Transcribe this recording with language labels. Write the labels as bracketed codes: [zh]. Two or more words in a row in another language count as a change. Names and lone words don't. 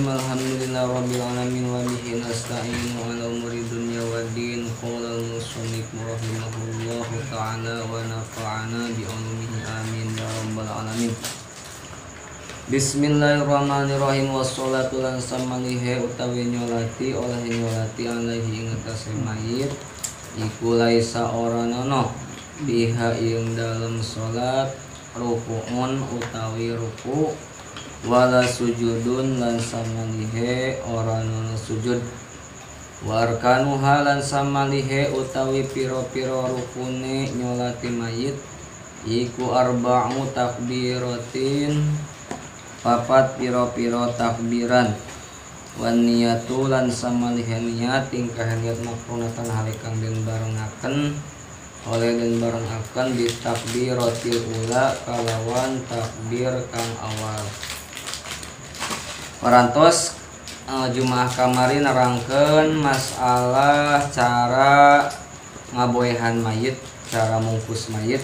[ar] الحمد لله رب العالمين وبه نستعين على أمور الدنيا والدين. قال المصنف رحمه الله تعالى ونفعنا بعلومه آمين يا رب العالمين. بسم الله الرحمن الرحيم. [jv] Wassalatu lan samalihe utawi nyolati oleh nyolati alaihi ing atase mayit iku laisa ora nono biha ing dalem salat ruku'un utawi ruku' [ar] ولا سجود [jv] lan samalihe ora nono sujud warkanuha lan samalihe utawi piro-piro rukune nyolati mayit iku [ar] أربع تكبيرات [jv] papat piro-piro takbiran [ar] والنية [jv] lan samalihe niat tingkah niat makrunatan halikang den barengaken oleh den barengaken di [ar] تكبيرة الأولى [jv] kalawan takbir kang awal. [su] Parantos Jumaah kamari nerangkeun masalah cara ngaboehan mayit, cara mungkus mayit.